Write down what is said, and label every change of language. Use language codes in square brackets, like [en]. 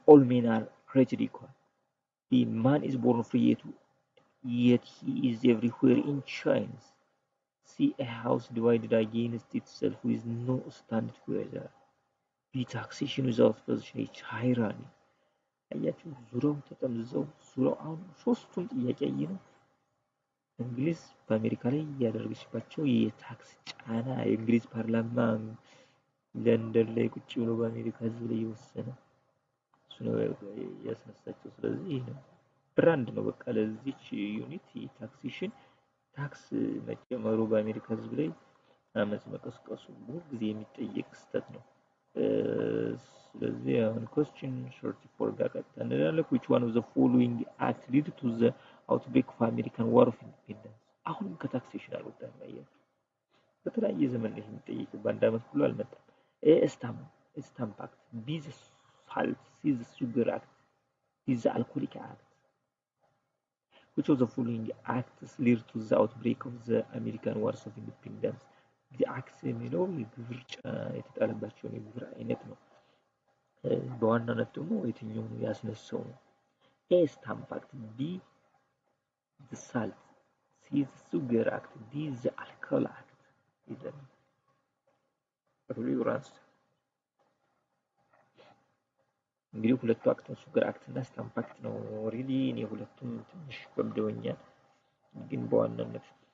[en] All men are created equal. B. Man is born free yet he is everywhere in chains. C. A house divided against itself with no stand together. B. Taxation without opposition is tyranny. [am] አያችሁ ዙሪያው ተጠምዘው ዙሪያው አሁን ሶስቱም ጥያቄ ነው። እንግሊዝ በአሜሪካ ላይ ያደረገችባቸው የታክስ ጫና የእንግሊዝ ፓርላማ ለንደን ላይ ቁጭ ብሎ በአሜሪካ ህዝብ ላይ የወሰነ እሱ ነው ያስነሳቸው። ስለዚህ ይሄ ነው ብራንድ ነው በቃ ለዚች ዩኒት ታክሴሽን ታክስ መጨመሩ በአሜሪካ ህዝብ ላይ አመጽ መቀስቀሱ ብዙ ጊዜ የሚጠየቅ ስህተት ነው። ስለዚህ አሁን question 34 ጋር ቀጥታ እንላለን። [en] which one of the following act led to the outbreak of American War of Independence? [am] አሁን ከታክሴሽን አልወጣም ያያችሁ በተለያየ ዘመን ላይ የሚጠየቅ በአንድ አመት ሁሉ አልመጣም። A. [en] Stamp Act. B. the Salt, C. the Sugar Act, D. the Alcoholic Act. which of the following acts led to the outbreak of the American Wars of Independence? [am] the acts የሚለው የግብር የተጣለባቸው የግብር አይነት ነው። በዋናነት ደግሞ የትኛው ነው ያስነሳው? [en] A. Stamp Act, B. the Salt, C. the Sugar Act, D. the Alcohol Act. [am] ይላል ሪውራንስ እንግዲህ ሁለቱ አክት ነው ሱገር አክት እና ስታምፕ አክት ነው። ሪሊ እኔ ሁለቱም ትንሽ ከብደውኛል ግን በዋናነት